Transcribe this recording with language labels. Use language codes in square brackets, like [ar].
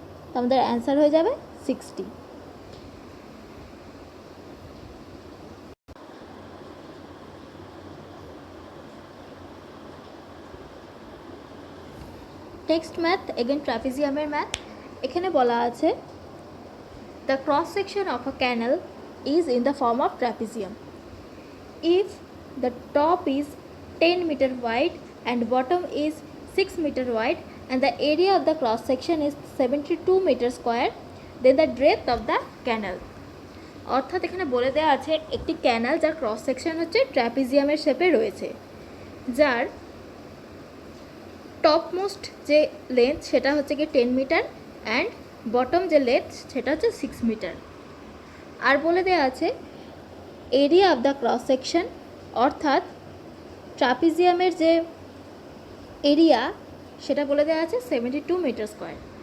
[bn] তো আমাদের অ্যান্সার হয়ে যাবে 60। Next math, again ট্রাপিজিয়ামের math. এখানে বলা আছে [en] The cross section of a canal is in the form of trapezium if the top is 10 meter wide and bottom is 6 meter wide and the area of the cross section is 72 meter square, then the breadth of the canal। [bn] অর্থাৎ এখানে বলে দেওয়া আছে একটি canal যার cross section হচ্ছে ট্র্যাপিজিয়ামের শেপে রয়েছে, যার টপমোস্ট যে লেন্থ সেটা হচ্ছে কি 10 মিটার অ্যান্ড বটম যে লেন্থ সেটা হচ্ছে 6 মিটার। আর বলে দেওয়া আছে area of the cross section, অর্থাৎ ট্রাপিজিয়ামের যে এরিয়া সেটা বলে দেওয়া আছে 72 মিটার স্কোয়ার।